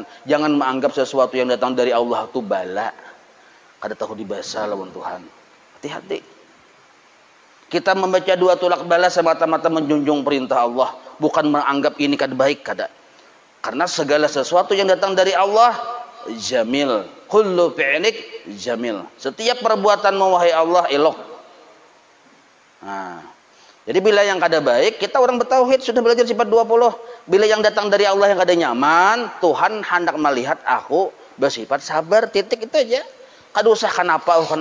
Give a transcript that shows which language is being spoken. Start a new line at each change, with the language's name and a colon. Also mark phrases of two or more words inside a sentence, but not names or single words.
Indonesian: Jangan menganggap sesuatu yang datang dari Allah itu bala.
Banjar: Kada tahu dibasa lawan Tuhan.
Indonesian: Hati-hati. Kita membaca doa tulak bala semata-mata menjunjung perintah Allah, bukan menganggap ini
Banjar: kada baik, kada.
Indonesian: Karena segala sesuatu yang datang dari Allah jamil.
Arabic: Kullu fi'lik jamil.
Indonesian: Setiap perbuatanmu wahai Allah elok. Nah, jadi bila yang kada baik, kita orang bertauhid sudah belajar sifat 20. Bila yang datang dari Allah yang
Banjar: kada nyaman,
Indonesian: Tuhan hendak melihat aku bersifat sabar, titik itu aja.
Banjar: Kada usah kenapa.